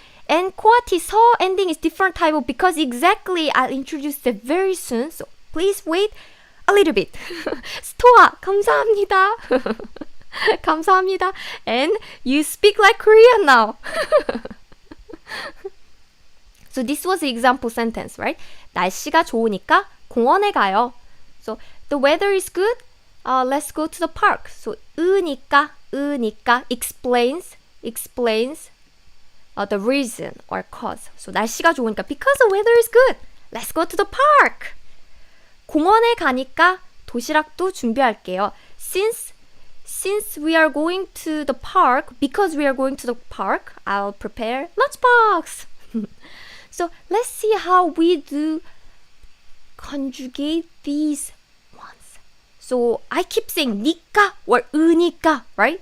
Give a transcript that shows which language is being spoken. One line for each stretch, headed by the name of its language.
English: And 코아티 서 ending is different type of because exactly I'll introduce it very soon, so please wait a little bit.
Korean: 스토아 감사합니다. 감사합니다.
English: And you speak like Korean now. So this was the example sentence, right?
Korean: 날씨가 좋으니까 공원에 가요.
English: So the weather is good. Let's go to the park. So 으니까 explains the reason or cause. So
Korean: 날씨가 좋으니까
English: because the weather is good. Let's go to the park.
Korean: 공원에 가니까 도시락도 준비할게요.
English: Since we are going to the park, because we are going to the park, I'll prepare lunchbox. So let's see how we do conjugate these ones. So I keep saying 니까 or 으니까, right?